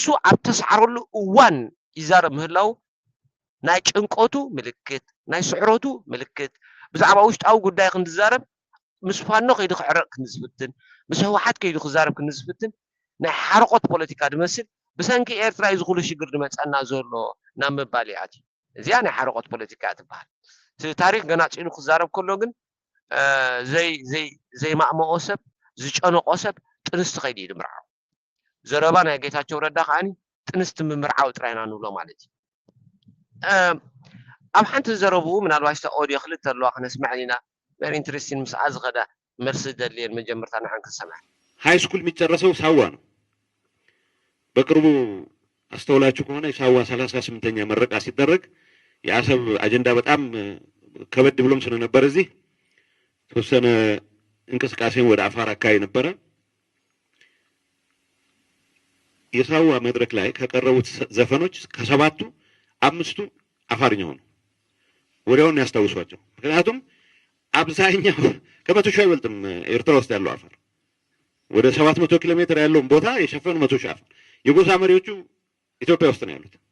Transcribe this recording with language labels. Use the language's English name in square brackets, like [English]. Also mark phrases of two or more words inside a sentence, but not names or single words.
[Tigrinya] ኣብ ተሰዓረሉ እዋን ይዛረብ ምህላው ናይ ጭንቆቱ ምልክት ናይ ስዕረቱ ምልክት ብዛዕባ ውሽጣዊ ጉዳይ ክንዛረብ ምስ ፋኖ ከይዱ ክዕረቕ ክንዝፍትን ምስ ህወሓት ከይዱ ክዛረብ ክንዝፍትን ናይ ሓረቆት ፖለቲካ ድመስል ብሰንኪ ኤርትራ እዩ ዝኩሉ ሽግር ድመፀና ዘሎ ናብ ምባል እያ እዚኣ ናይ ሓረቆት ፖለቲካ ትበሃል እቲ ታሪክ ገና ፂኑ ክዛረብ ከሎ ግን ዘይማእመኦ ሰብ ዝጨነቆ ሰብ ጥንስቲ ከይዱ እዩ ድምርዓው ዘረባ ናይ ጌታቸው ረዳ ከዓኒ ጥንስቲ ምምርዓው ጥራይና ንብሎ ማለት እዩ ኣብ ሓንቲ ዝዘረብኡ ምናልባሽ ኦድዮ ክልተ ኣለዋ ክነስማዕ ኢና [English] very interesting [Tigrinya] ምስ ኣዝኸዳ መልሲ ደልየን መጀመርታ ንሓን ክንሰማዕ [Amharic] ሃይ ስኩል የሚጨረሰው ሳዋ ነው። በቅርቡ አስተውላችሁ ከሆነ የሳዋ 38ኛ መረቃ ሲደረግ የአሰብ አጀንዳ በጣም ከበድ ብሎም ስለነበር እዚህ ተወሰነ እንቅስቃሴን ወደ አፋር አካባቢ ነበረ። የሳዋ መድረክ ላይ ከቀረቡት ዘፈኖች ከሰባቱ አምስቱ አፋርኛ ሆኑ። ወዲያውኑ ያስታውሷቸው። ምክንያቱም አብዛኛው ከመቶ ሺህ አይበልጥም ኤርትራ ውስጥ ያለው አፋር ወደ 700 ኪሎ ሜትር ያለውን ቦታ የሸፈኑ 100 ሺህ አፋር የጎሳ መሪዎቹ ኢትዮጵያ ውስጥ ነው ያሉት።